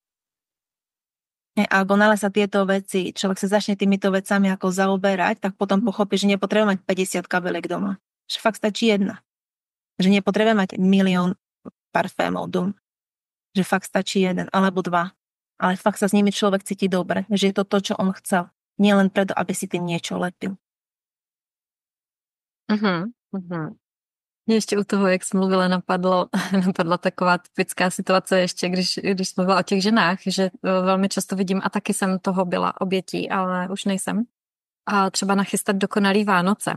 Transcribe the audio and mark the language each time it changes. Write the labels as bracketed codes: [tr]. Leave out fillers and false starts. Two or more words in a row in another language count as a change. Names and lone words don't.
[sk] Alebo nále sa tieto veci, človek sa začne týmito vecami ako zaoberať, tak potom pochopí, že nepotrebuje mať 50 kabelek doma. Že fakt stačí jedna. Že nepotrebuje mať 1 000 000 parfémov doma. Že fakt stačí 1 alebo 2. Ale fakt sa s nimi človek cíti dobre. Že je to to, čo on chcel. Nie len preto, aby si tým niečo lepil. [cs] Mě ještě u toho, jak jsi mluvila, napadla taková typická situace ještě, když jsi mluvila o těch ženách, že velmi často vidím, a taky jsem toho byla obětí, ale už nejsem, a třeba nachystat dokonalý Vánoce.